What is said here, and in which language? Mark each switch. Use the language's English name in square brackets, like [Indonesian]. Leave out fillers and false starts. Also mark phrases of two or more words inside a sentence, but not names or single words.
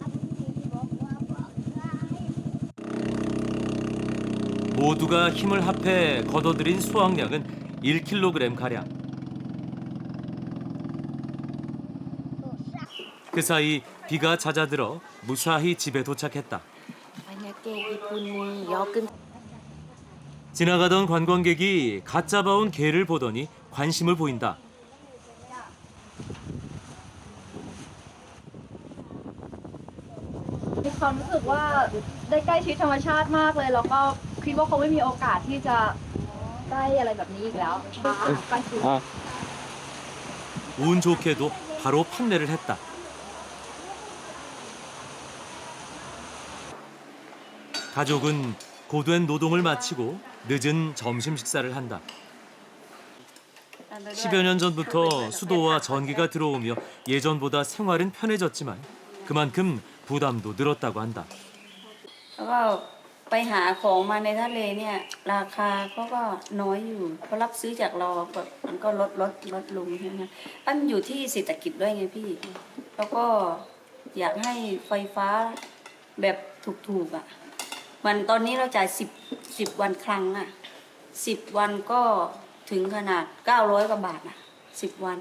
[Korean] 모두가 힘을 합해 걷어들인 수확량은 1kg 그 사이 비가 잦아들어 무사히 집에 도착했다. 지나가던 관광객이 갓 잡아온 개를 보더니 관심을 보인다. [Thai] มีความรู้สึกว่าได้ใกล้ชิดธรรมชาติมากเลยแล้วก็คิดว่าคงไม่มีโอกาสที่จะได้อะไรแบบนี้อีกแล้วใกล้ชิด [Korean] 운 좋게도 바로 판매를 했다. 가족은 고된 노동을 마치고 늦은 점심 식사를 한다. 10여 년 전부터 수도와 전기가 들어오며 예전보다 생활은 편해졌지만 그만큼 부담도 늘었다고 한다. [Thai] แล้วก็ไปหาของมาในทะเลเนี่ยราคาเขาก็น้อยอยู่เขารับซื้อจากเราแบบมันก็ลดลงใช่ไหมอันอยู่ที่เศรษฐกิจด้วยไงพี่แล้วก็อยากให้ไฟฟ้าแบบถูกๆอ่ะมันตอนนี้เราจ่าย10วันครั้งอ่ะ10วันก็ถึงขนาด900 กว่าบาทอ่ะ10วัน